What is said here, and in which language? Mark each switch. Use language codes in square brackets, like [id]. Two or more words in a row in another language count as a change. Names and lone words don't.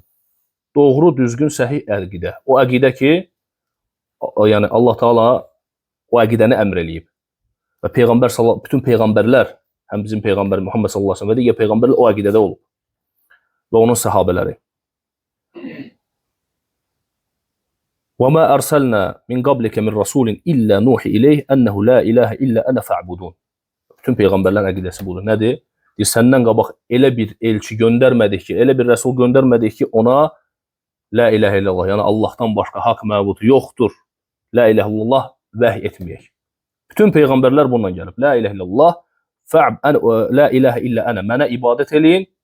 [az] Doğru düzgün səhih əqidə. O əqidə ki, yəni Allah Taala o əqidəni əmr eləyib. Və bütün peyğəmbərlər, həm bizim peyğəmbər Muhammed [ar] صلى الله عليه وسلم [az] və digər peyğəmbərlər o əqidədə olub. Və onun səhabələri. [ar] وما أرسلنا من قبلك من رسول إلا نوحي إليه أنه لا إله إلا أنا فاعبدون. [az] Bütün peyğəmbərlərin əqidəsi budur. Nədir? Səndən qabaq elə bir elçi göndərmədik ki, elə bir rəsul göndərmədik ki, ona [ar] لا إله إلا الله, [az] yəni Allahdan başqa haqq məbud yoxdur. [ar] لا إله إلا الله [az] vəhy etməyək. Bütün peyğəmbərlər bununla gəlib. [ar] لا إله إلا الله لا إله إلا أنا, [az] mənə ibadət eləyin.